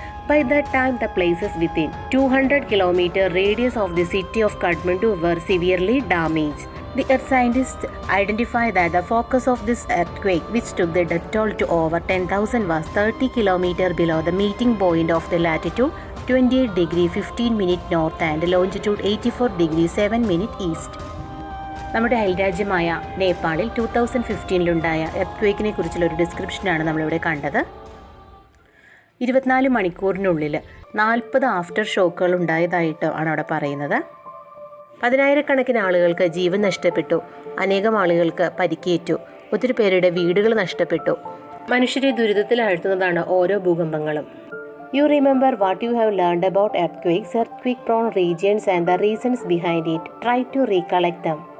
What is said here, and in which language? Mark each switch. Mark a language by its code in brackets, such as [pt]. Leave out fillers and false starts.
[en] By that time, the places within 200 km radius of the city of Kathmandu were severely damaged. The earth scientists identified that the focus of this earthquake, which took the death toll to over 10,000, was 30 km below the meeting point of the latitude 28 degree 15 minute north and longitude 84 degree 7 minute east. [ml] നമ്മുടെ അയൽരാജ്യമായ നേപ്പാളിൽ 2015 earth കുറിച്ചുള്ള ഒരു ഡിസ്ക്രിപ്ഷനാണ് നമ്മളിവിടെ കണ്ടത്. 24 മണിക്കൂറിനുള്ളിൽ 40 after ഷോക്കുകൾ ഉണ്ടായതായിട്ട് ആണ് അവിടെ പറയുന്നത്. 10,000കണക്കിന് ആളുകൾക്ക് ജീവൻ നഷ്ടപ്പെട്ടു, അനേകം ആളുകൾക്ക് പരിക്കേറ്റു, ഒത്തിരി പേരുടെ വീടുകൾ നഷ്ടപ്പെട്ടു. മനുഷ്യരെ ദുരിതത്തിലാഴ്ത്തുന്നതാണ് ഓരോ ഭൂകമ്പങ്ങളും. [en] You remember what you have learned about earthquakes, earthquake-prone regions and the reasons behind it. Try to recollect them.